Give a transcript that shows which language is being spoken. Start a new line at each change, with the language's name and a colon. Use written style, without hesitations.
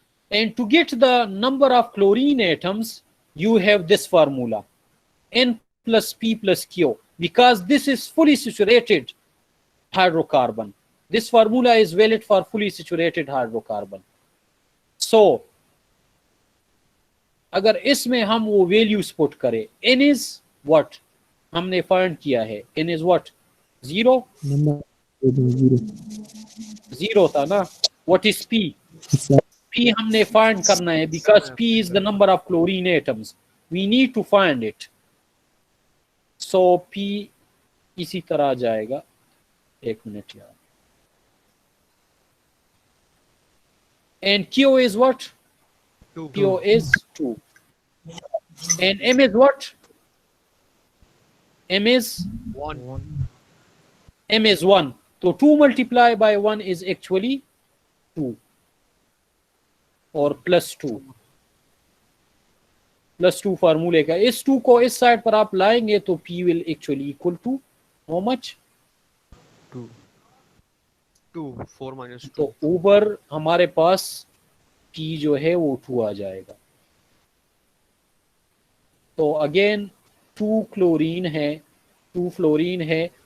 English: And to get the number of chlorine atoms, you have this formula, N plus P plus Q, because this is fully saturated hydrocarbon. This formula is valid for fully saturated hydrocarbon.
Hindi: So अगर इसमें हम वो values put करें,
English: N is what
Hindi: हमने find किया है, N is what 0 0 था ना.
English: What is P? P
Hindi: हमने फाइंड करना है,
English: because P is the number of chlorine atoms. We need to find it.
Hindi: So P इसी तरह जाएगा. एक मिनट यार.
English: And Q is what? Q is 2. And M is what? M is 1. M is 1. So 2 multiplied by 1 is actually 2. Or plus 2.
Hindi: Plus 2 formula का. इस 2 को इस side पर आप लाएंगे तो
English: P will actually equal to how much? 2. 4 minus 2.
Hindi: तो ऊपर हमारे पास P जो है वो 2 आ जाएगा. तो अगेन 2 क्लोरीन है, 2 फ्लोरीन है.